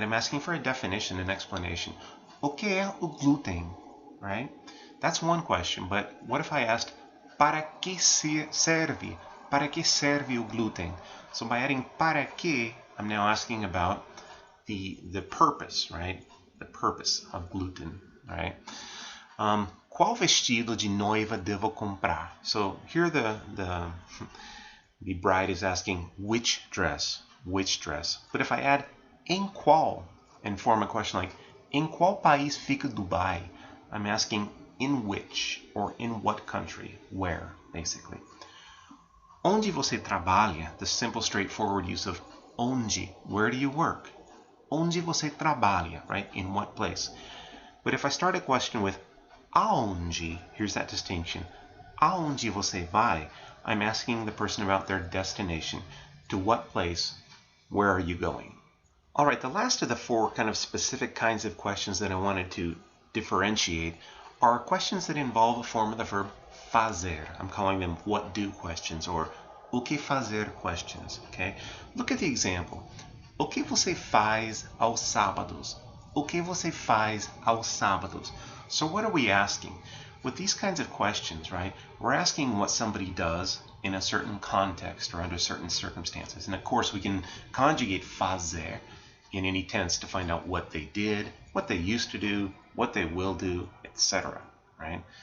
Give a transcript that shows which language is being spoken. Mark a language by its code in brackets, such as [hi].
[en] I'm asking for a definition, an explanation. [pt] O que é o glúten, [en] right? That's one question, but what if I asked para que serve? [pt] Para que serve o glúten? [en] So by adding para que, I'm now asking about the purpose, right? The purpose of gluten, right? [pt] Qual vestido de noiva devo comprar? [en] So here the bride is asking which dress. But if I add em qual and form a question like [pt] em qual país fica Dubai? [en] I'm asking in which or in what country, where, basically. [pt] Onde você trabalha? [en] The simple straightforward use of onde, where do you work? [pt] Onde você trabalha, [en] right? In what place? But if I start a question with aonde, here's that distinction. [pt] Aonde você vai? [en] I'm asking the person about their destination. To what place? Where are you going? All right, the last of the four kind of specific kinds of questions that I wanted to differentiate are questions that involve a form of the verb fazer. I'm calling them what do questions or o que fazer questions, okay? Look at the example. [pt] O que você faz aos sábados? O que você faz aos sábados? [en] So what are we asking? With these kinds of questions, right, we're asking what somebody does in a certain context or under certain circumstances. And of course, we can conjugate fazer in any tense to find out what they did, what they used to do, what they will do, etc., right?